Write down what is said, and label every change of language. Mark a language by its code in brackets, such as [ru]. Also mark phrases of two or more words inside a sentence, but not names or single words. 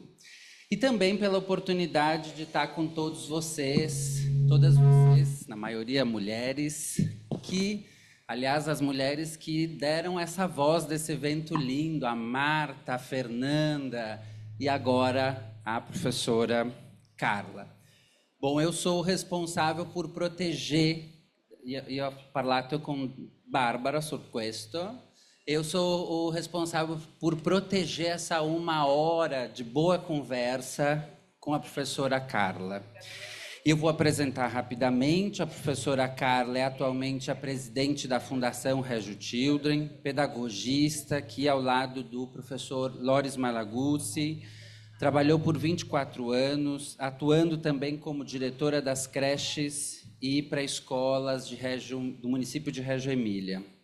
[pt] E também pela oportunidade de estar com todos vocês, todas vocês, na maioria mulheres, que, aliás, as mulheres que deram essa voz desse evento lindo, a Marta, a Fernanda e agora a professora Carla. Bom, eu sou o responsável por proteger, [it] io ho parlato con Barbara su questo. [pt] Eu sou o responsável por proteger essa 1 hora de boa conversa com a professora Carla. Eu vou apresentar rapidamente. A professora Carla é atualmente a presidente da Fundação Reggio Children, pedagogista, que ao lado do professor Loris Malaguzzi, trabalhou por 24 anos, atuando também como diretora das creches e pré-escolas do município de Reggio Emília.